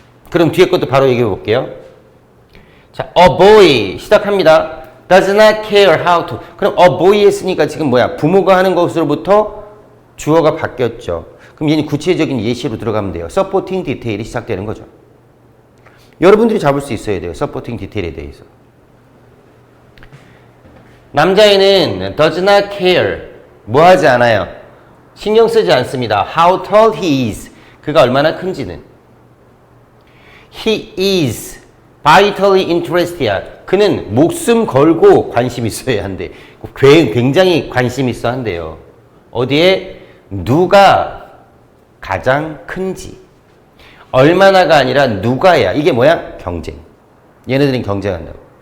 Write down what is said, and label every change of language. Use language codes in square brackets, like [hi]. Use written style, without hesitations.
[ko] 그럼 뒤에 것도 바로 얘기해 볼게요. 자, a boy 시작합니다. [en] does not care how to. [ko] 그럼 a boy 했으니까 지금 뭐야? 부모가 하는 것으로부터 주어가 바뀌었죠. 그럼 얘는 구체적인 예시로 들어가면 돼요. supporting detail이 시작되는 거죠. 여러분들이 잡을 수 있어야 돼요. supporting detail에 대해서. 남자애는 [en] does not care. [ko] 뭐 하지 않아요? 신경 쓰지 않습니다. [en] how tall he is. [ko] 그가 얼마나 큰지는. [en] he is vitally interested. [ko] 그는 목숨 걸고 관심 있어야 한대. 굉장히 관심 있어 한대요. 어디에? 누가 가장 큰지. 얼마나가 아니라 누가야. 이게 뭐야? 경쟁. 얘네들은 경쟁한다고.